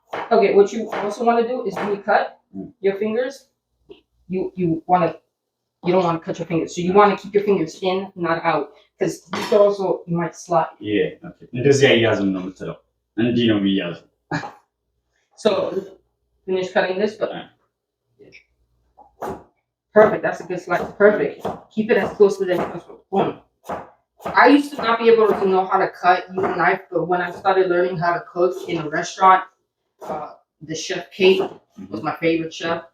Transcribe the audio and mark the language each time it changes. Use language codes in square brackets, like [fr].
[en] Okay, what you also want to do is when you cut your fingers, you don't want to cut your fingers. So you want to keep your fingers in, not out. Because you could also, you might slide. Yeah, okay. [am] እንደዚህ አያያዝም ነው የምትለው እንዲህ ነው የሚያዘው. [en] So finish cutting this, but perfect. That's a good slice. Perfect. Keep it as close to the possible. Boom. I used to not be able to know how to cut use a knife, but when I started learning how to cook in a restaurant, the chef Kate was my favorite chef.